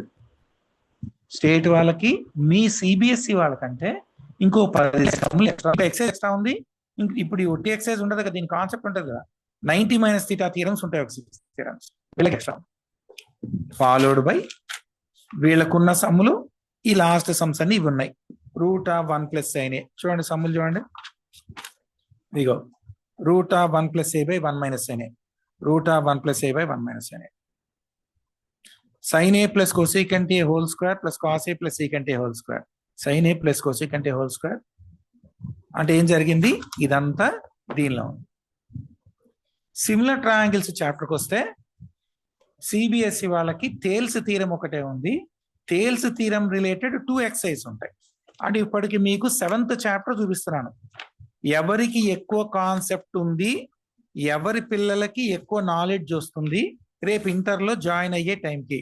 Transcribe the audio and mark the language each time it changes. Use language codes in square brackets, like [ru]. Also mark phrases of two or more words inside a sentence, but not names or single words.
[te] స్టేట్ వాళ్ళకి, మీ సిబిఎస్ఈ వాళ్ళకంటే ఇంకో 10 సమ్లు [en] extra, exercise extra [te] ఉంది. ఇప్పుడు ఈ ఒట్టి ఎక్సైజ్ ఉండదు కదా, దీని కాన్సెప్ట్ ఉంటుంది కదా. [en] 90 minus theta theorems [te] ఉంటాయి, ఒక 6 థియరమ్స్ వీళ్ళకి ఎక్స్ట్రా. [en] followed by [te] వీళ్ళకున్న సమ్ములు, ఈ [en] last sums [te] అన్ని ఇవి ఉన్నాయి. [en] √1 + sin a [te] చూడండి, సమ్ములు చూడండి. ఇగో [en] √1 + a/1 - sin a, √1 + a/1 - sin a, sin a + cosecant a whole square + cos a + secant a whole square, sin a + cosecant a whole square. [te] అంటే ఏం జరిగింది? ఇదంతా దీనిలో ఉంది. [en] similar triangles [te] చాప్టర్కి వస్తే సిబిఎస్ఈ వాళ్ళకి [en] Thales theorem [te] ఒకటే ఉంది. [en] Thales theorem related [te] 2 ఎక్సైజ్ ఉంటాయి. అంటే ఇప్పటికి మీకు 7th చాప్టర్ చూపిస్తున్నాను. ఎవరికి ఎక్కువ కాన్సెప్ట్ ఉంది, ఎవరి పిల్లలకి ఎక్కువ నాలెడ్జ్ వస్తుంది, రేపు ఇంటర్లో జాయిన్ అయ్యే టైంకి.